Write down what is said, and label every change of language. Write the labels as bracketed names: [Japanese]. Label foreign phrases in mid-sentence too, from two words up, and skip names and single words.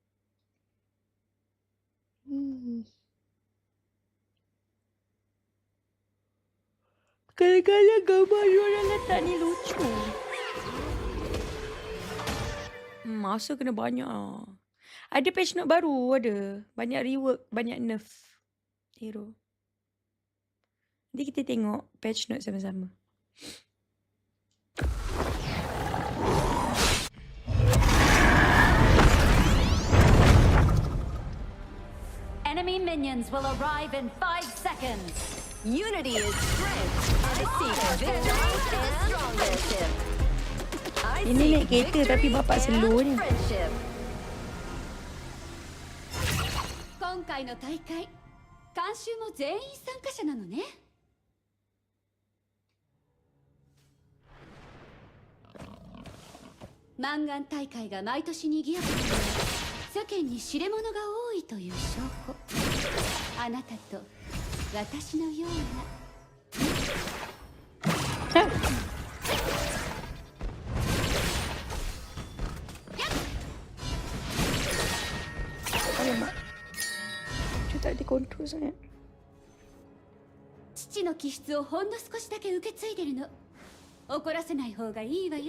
[Malay] Kadang-kadang gambar you orang letak ni lucu. Masa kena banyak lah. Ada [English] patch note [Malay] baru ada. Banyak rework, banyak [English] nerf hero. [Malay] Nanti kita tengok [English] patch note [Malay] sama-sama. [English] Enemy minions will arrive in 5 seconds. Unity is strength. I seek victory and strongmanship. [Malay] Ini naik kereta tapi bapak slow ni. [Japanese] 今回の大会、監修も全員参加者なのね。マンガン大会が毎年にぎやかなのは世間に知れ者が多いという証拠。あなたと私のような。 [Malay] Alamak. Dia tak dikontrol sangat. [Japanese] 父の気質をほんの少しだけ受け継いでるの。怒らせない方がいいわよ。